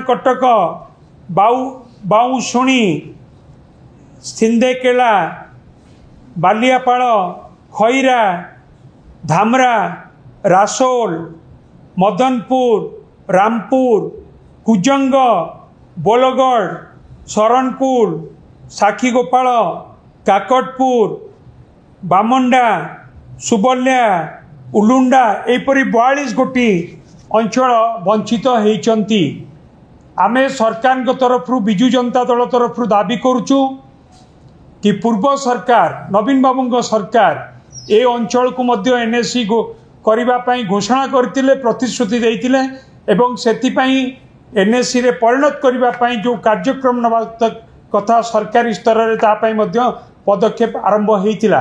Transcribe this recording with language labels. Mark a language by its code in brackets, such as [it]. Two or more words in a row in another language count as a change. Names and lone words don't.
[or] କଟକ, ବାଉଶୁଣୀ, ସିନ୍ଦେକେଲା, ବାଲିଆପାଳ, ଖଇରା, ଧାମରା, ରସୋଲ, ମଦନପୁର, ରାମପୁର, କୁଜଙ୍ଗ, ବୋଲଗଡ଼, ଶରଣପୁର, ସାକ୍ଷୀଗୋପାଳ, କାକଟପୁର, ବାମଣ୍ଡା, ସୁବଲ୍ୟା, ଉଲୁଣ୍ଡା ଏପରି 42 ଗୋଟି ଅଞ୍ଚଳ ବଞ୍ଚିତ ହୋଇଚନ୍ତି। ଆମେ ସରକାର ତରଫ ବିଜୁ ଜନତା ଦଳ ତରଫ ଦାବି କରୁଚୁ କି ପୂର୍ବ ସରକାର ନବୀନ ବାବୁ ସରକାର ଏ ଅଞ୍ଚଳ କୁ ମଧ୍ୟ ଏନଏସି କରିବା ପାଇଁ ଘୋଷଣା କରିଥିଲେ ପ୍ରତିଶ୍ରୁତି ଦେଇଥିଲେ ଏବଂ ସେଥି ପାଇଁ ଏନଏସି ରେ ପରିଣତ କରିବା ପାଇଁ ଯେଉଁ କାର୍ଯ୍ୟକ୍ରମ ନବା କଥା ସରକାରୀ ସ୍ତର ରେ ତା ପାଇଁ ମଧ୍ୟ ପଦକ୍ଷେପ ଆରମ୍ଭ ହୋଇଥିଲା।